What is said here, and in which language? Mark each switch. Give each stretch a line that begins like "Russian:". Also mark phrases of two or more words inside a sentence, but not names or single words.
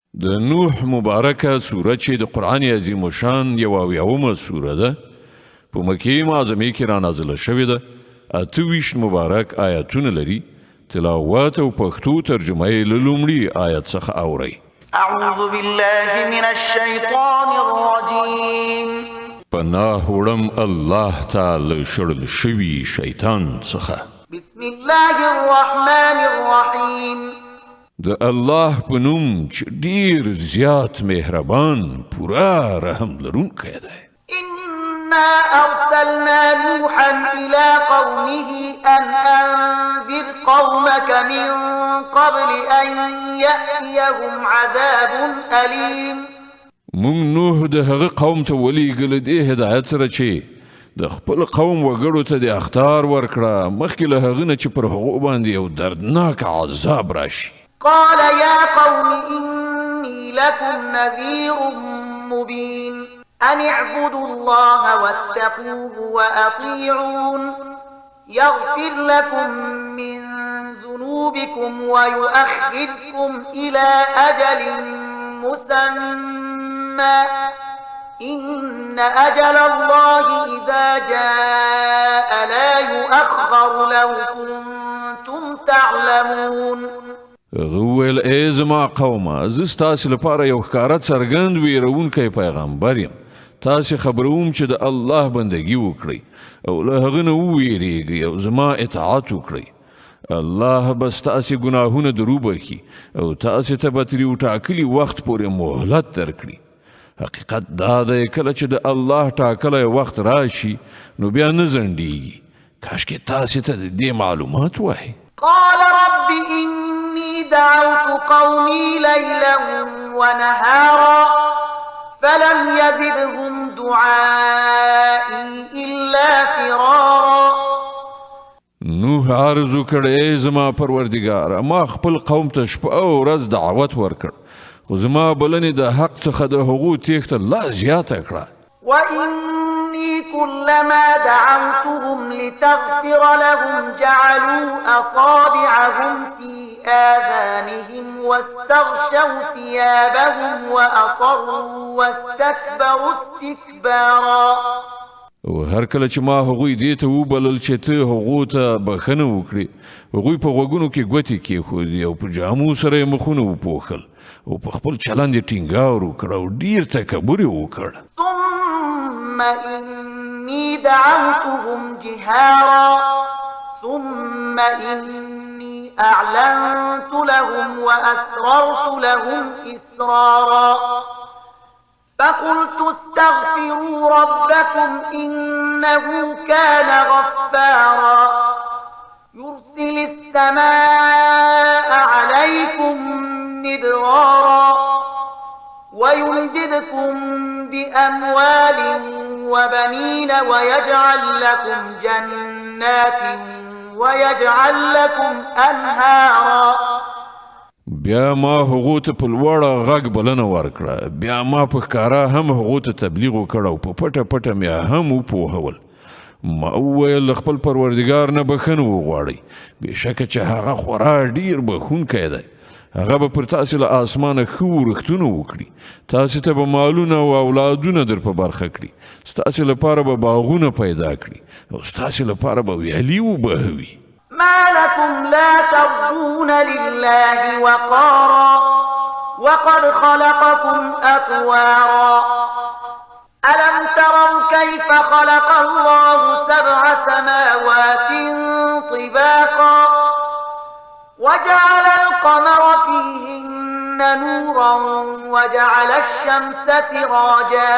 Pashto: د نوح مبارکه سوره چې د قرآن عظیم شان 71 سوره ده په مکې معظمې کې را نازله شوې ده 28 مبارک آیاتونه لري تلاوت او پښتو ترجمه یې له لومړي آیت څخه اورئ
Arabic: اعوذ بالله من الشیطان الرجیم
Pashto: پناه وړم الله تعالی شړل شوي شیطان څخه
Arabic: بسم الله الرحمن الرحیم
Pashto: د الله په نوم چې ډیر زیات مهربان پورا رحم لرونکی دی
Arabic: إنا أرسلنا نوحا إلى قومه أن أنذر قومك من قبل أن يأتيهم عذاب أليم
Pashto: مونږ نوح د هغه قوم ته ولېږل دې هدایت سره چې د خپل قوم وګړو ته د اخطار ورکړه مخکې له هغه نه چې پر هغو باندې یو دردناک عذاب راشي
Arabic: قال يا قوم إني لكم نذير مبين أن اعبدوا الله واتقوه وأطيعون يغفر لكم من ذنوبكم ويؤخركم إلى أجل مسمى إن أجل الله إذا جاء لا يؤخر لو كنتم تعلمون
Pashto: غویل ای زما قومه زه ستاسې لپاره یو ښکاره څرګند ویرونکی پیغمبر یم تاسې خبروم چې د الله بندګي وکړئ او له هغه نه وویریږئ او زما اطاعت وکړئ الله به ستاسې ګناهونه دروبخي او تاسې ته به تر یو ټاکلي وخت پورې مهلت درکړي حقیقت دا دی کله چې د الله ټاکلی وخت راشي نو بیا نه ځنډیږي کاشکې تاسې ته د دې معلومات وایي
Arabic: قال رب إني دعوت قومي ليلا ونهارا فلم يزدهم دعائي إلا فرارا
Pashto: نوح عرض وکړ ای زما پروردګاره ما خپل قوم ته شپه او ورځ دعوت ورکړ خو زما بلنې د حق څخه د هغو تیښته لا زیاته کړه
Arabic: وإني كلما دعوتهم لتغفر لهم جعلوا أصابعهم في آذانهم واستغشوا ثيابهم وأصروا واستكبروا استكبارا
Pashto: او هر کله چې ما هغوی دې ته وبلل چې ته هغو ته بخښنه وکړي هغوی په غوږونو کې ګوتې کېښودې او په جامو سره یې مخونه وپوښل او په خپل چلند یې ټینګار وکړ او ډېر تکبر یې وکړ
Arabic: ثم إني دعوتهم جهارا ثم إني أعلنت لهم وأسررت لهم إسرارا فقلت استغفروا ربكم إنه كان غفارا يرسل السماء عليكم مدرارا ويمددكم بأموال وبنين ويجعل لكم جنات ويجعل لكم أنهارا
Pashto: بیا ما هغو ته په لوړه غږ بلنه ورکړه بیا ما په ښکاره هم هغو ته تبلیغ وکړ او په پټه پټه مې هم وپوهول ما وویل خپل پروردګار نه بښنه وغواړئ بېشکه چې هغه خورا ډېر بښونکی دی هغه به پر تاسې له آسمانه ښه ورښتونه وکړي تاسې ته به مالونه او اولادونه در په برخه کړي ستاسې لپاره به باغونه پیدا کړي او ستاسې لپاره به ویالې وبهوي
Arabic: ما لكم لا ترجون لله وقارا وقد خلقكم أطوارا ألم تروا كيف خلق الله 7 سماوات طباقا وجعل القمر فيهن نورا وجعل الشمس سراجا